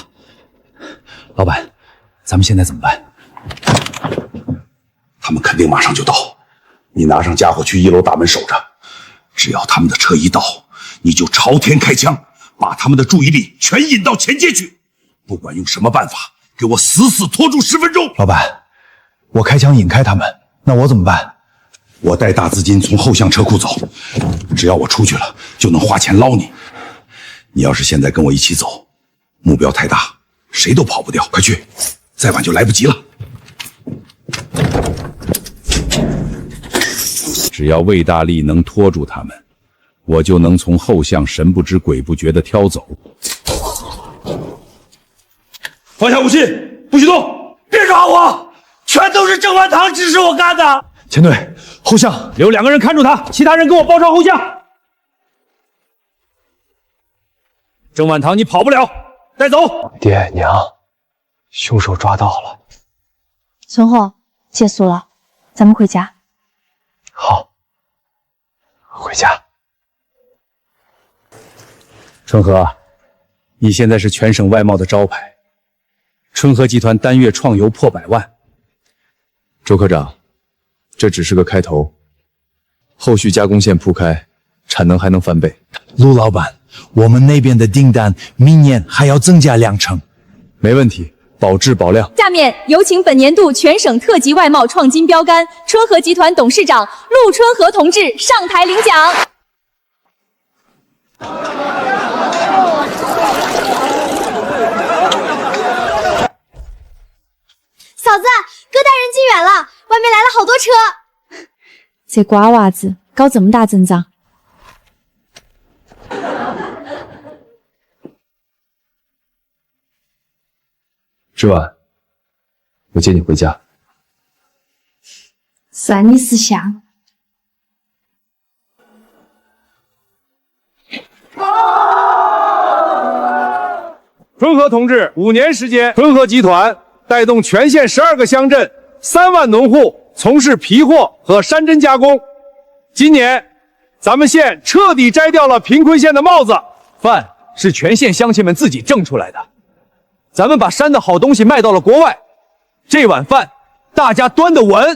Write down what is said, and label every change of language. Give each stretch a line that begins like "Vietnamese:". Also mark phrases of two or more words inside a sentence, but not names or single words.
Chinese: 老板，咱們現在怎麼辦？他們肯定馬上就到，你拿上家伙去1樓大門守着，只要他們的車一到，你就朝天開槍，把他們的注意力全引到前街去，不管用什麼辦法，給我死死拖住10分鐘。老板，我開槍引開他們，那我怎麼辦？我帶大資金從後巷車庫走，只要我出去了，就能花錢撈你。你要是現在跟我一起走，目標太大，誰都跑不掉。快去，再晚就來不及了。只要魏大力能拖住他們，我就能從後巷神不知鬼不覺地挑走。放下武器，不許動！別抓我，全都是鄭萬堂指使我幹的。前隊，後巷留2個人看住他，其他人跟我包抄後巷。郑萬堂，你跑不了，帶走。爹娘，兇手抓到了。春和，結束了，咱們回家。好，回家。春和，你現在是全省外貿的招牌，春和集團單月創油破100萬。周科長，這只是個開頭，後續加工線鋪開，產能還能翻倍。陸老闆，我們那邊的訂單明年還要增加2成，没問題，保質保量。下面有請本年度全省特级外贸創新標杆春和集團董事長陸春和同志上台領獎。嫂子，哥带人进园了，外面来了好多车。这瓜娃子搞這麼大陣仗。吃完，我接你回家。算你识相。春和同志5年时间，春和集团带动全县12个鄉鎮3萬農戶從事皮貨和山珍加工。今年，咱們縣徹底摘掉了貧困縣的帽子。飯是全縣鄉親們自己掙出來的，咱們把山的好東西賣到了國外，這碗飯大家端得穩。